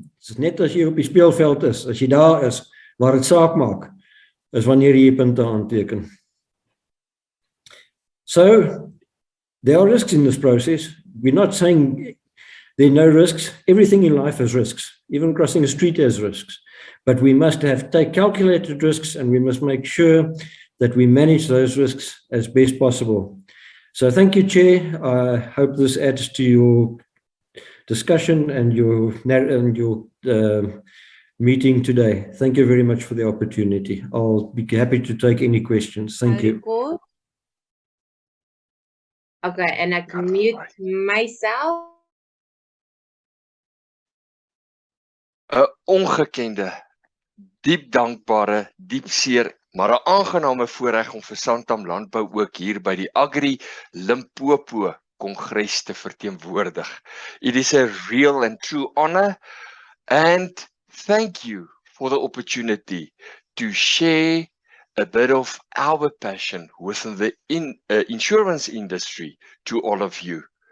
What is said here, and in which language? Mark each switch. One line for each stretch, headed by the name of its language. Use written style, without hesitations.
Afrikaans: Dit is net as jy op die speelveld is, as jy daar is, waar dit saak maak, is wanneer jy punte aanteken.
English: So, there are risks in this process. We're not saying there are no risks. Everything in life has risks. Even crossing a street has risks. But we must take calculated risks, and we must make sure that we manage those risks as best possible. So thank you, Chair. I hope this adds to your discussion and your meeting today. Thank you very much for the opportunity. I'll be happy to take any questions. Thank you. Okay, and I can mute myself.
Afrikaans: 'n Ongekende, diep dankbare, diep seer, maar 'n aangename voorreg om vir Santam Landbou ook hier by die Agri Limpopo Kongres te verteenwoordig.
English: It is a real and true honor, and thank you for the opportunity to share a bit of our passion within the insurance industry to all of you.